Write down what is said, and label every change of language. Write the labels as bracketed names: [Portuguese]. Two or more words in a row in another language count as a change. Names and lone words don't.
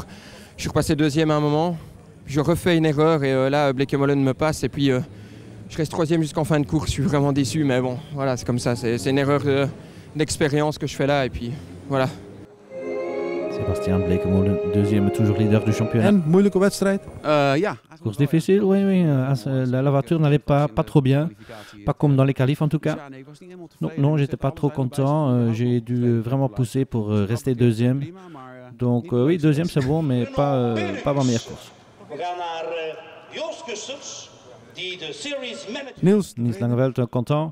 [French] Je suis repassé 2e à un moment. Je refais une erreur et là Bleekemolen me passe et puis je reste 3e jusqu'en fin de course. Je suis vraiment déçu mais bon, voilà, c'est comme ça. C'est une erreur d'expérience que je fais là et puis voilà. Sébastien Bleekemolen, 2e, toujours leader du championnat. [Dutch] En moeilijke wedstrijd? Ja. [French] Course difficile, oui. La voiture n'allait pas trop bien. Pas comme dans les qualifs en tout cas. Non, j'étais pas trop content. J'ai dû vraiment pousser pour rester 2e. Donc oui, 2e c'est bon, mais pas ma meilleure course. Niels Langeveld, content?